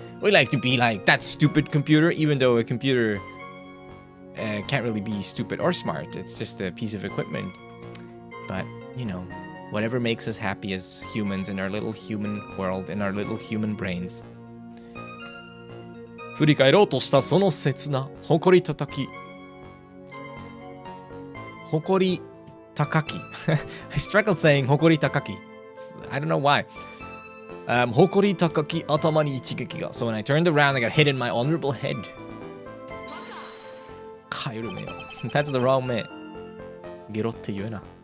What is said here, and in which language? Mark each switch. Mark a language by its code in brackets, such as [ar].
[en] We like to be like, that stupid computer, even though a computer can't really be stupid or smart. It's just a piece of equipment. But, you know, whatever makes us happy as humans in our little human world, in our little human brains. [ja] 振り返ろうとしたその刹那、誇り高き。誇り高き。 [en] I struggled saying 誇り高き。 I don't know why. [ja] 誇り高き頭に一撃が。 [en] So when I turned around, I got hit in my honorable head. [ja] かゆる目よ。 [en] That's the wrong [ja] 目。ゲロって言えな。